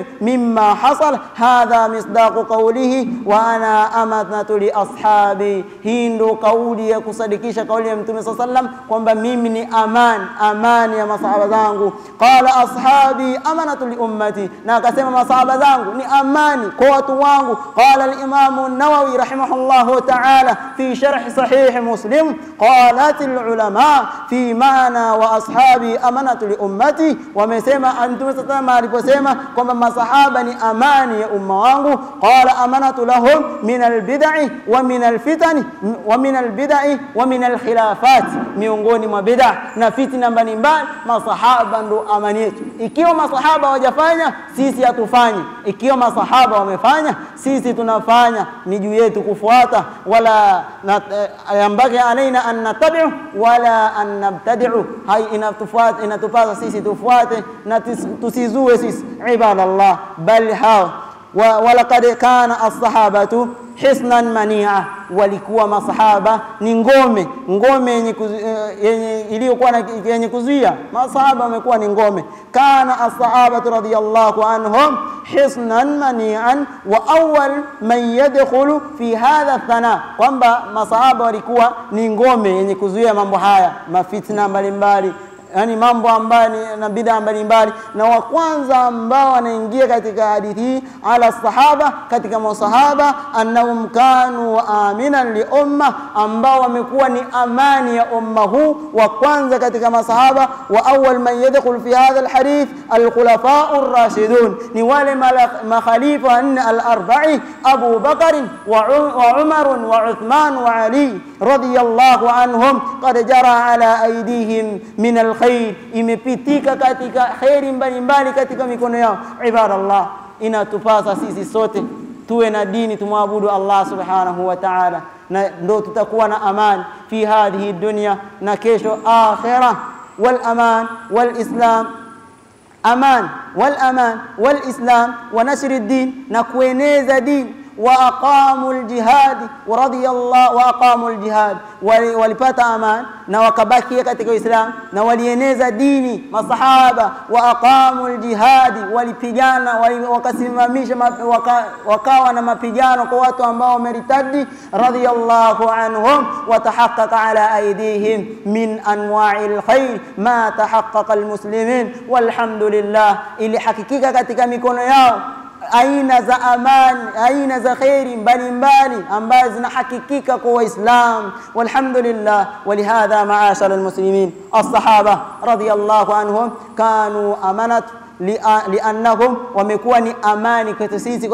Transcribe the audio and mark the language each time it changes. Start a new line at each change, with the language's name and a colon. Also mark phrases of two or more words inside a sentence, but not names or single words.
Arabic: مما حصل هذا مصداق قوله وأنا أمنة لأصحابي.
Swahili: Hii ndio kauli ya kusadikisha kauli ya mtume
Arabic: صلى الله عليه وسلم
Swahili: kwamba mimi ni amani ya masahaba zangu.
Arabic: قال أصحابي أمنة لأمتي,
Swahili: na akasema masahaba zangu ni amani kwa watu wangu.
Arabic: قال الإمام النووي رحمه الله تعالى في شرح صحيح مسلم قالت العلماء في معنى وأصحابي أمنة لأمتي,
Swahili: wamesema mtume
Arabic: صلى الله عليه وسلم
Swahili: aliposema kwamba masahaba ni amani ya umma wangu,
Arabic: قال أمنة لهم من البدع ومن الفتن ومن البدع ومن الخلافات,
Swahili: miongoni mwa bid'a na fitna mbalimbali, masahaba ndo amani yetu. Ikiwa masahaba hawajafanya, sisi hatufanyi. Ikiwa masahaba wamefanya, sisi tunafanya. Ni juu yetu kufuata,
Arabic: ولا ينبغي علينا أن نتبع ولا أن نبتدع.
Swahili: Hai inatupasa sisi tufuate na tusizue sisi. Ibadallah,
Arabic: بل ولقد كان الصحابة حصنا منيعا,
Swahili: walikuwa masahaba ni ngome yenye iliyokuwa yenye kuzuia. Masahaba wamekuwa ni ngome.
Arabic: كان الصحابة رضي الله عنهم حصنا منيعا وأول من يدخل في هذا الثناء,
Swahili: kwamba masahaba walikuwa ni ngome yenye kuzuia mambo haya, mafitna mbalimbali, yani mambo ambayo na bid'a mbalimbali. Na wa kwanza ambao wanaingia katika hadithi hii
Arabic: على الصحابة,
Swahili: katika masahaba,
Arabic: أنهم كانوا أمنا للأمة,
Swahili: ambao wamekuwa ni amani ya umma huu. Wa kwanza katika masahaba,
Arabic: وأول من يدخل في هذا الحديث الخلفاء الراشدون,
Swahili: ni wale makhalifa al-arba'i, Abu Bakr wa Umar wa Uthman wa Ali
Arabic: رضي الله عنهم قد جرى على أيديهم من خير,
Swahili: imepitika katika khairi mbalimbali katika mikono yao. Ibadallah, inatupasa sisi sote tuwe na dini, tumwabudu Allah
Arabic: سبحانه وتعالى,
Swahili: na ndo tutakuwa na amani
Arabic: في هذه الدنيا
Swahili: na kesho akhirah.
Arabic: والأمان والإسلام أمان والإسلام ونشر الدين,
Swahili: na kueneza dini.
Arabic: وأقاموا الجهاد ورضي الله وأقاموا الجهاد,
Swahili: walipata aman na wakabakia katika Uislamu na walieneza dini masahaba.
Arabic: وأقاموا الجهاد,
Swahili: walipigana wakasimamisha wakawa na mapigano kwa watu ambao wameritadi.
Arabic: رضي الله عنهم وتحقق على أيديهم من أنواع الخير ما تحقق المسلمين والحمد لله,
Swahili: ili hakikika katika mikono yao aina za amani, aina za khairi mbalimbali ambazo zinahakikika kwa Waislamu. Walhamdulillah.
Arabic: ولهذا معاشر المسلمين الصحابة رضي الله عنهم كانوا أمنة لأنهم,
Swahili: wamekuwa ni amani kwetu sisi.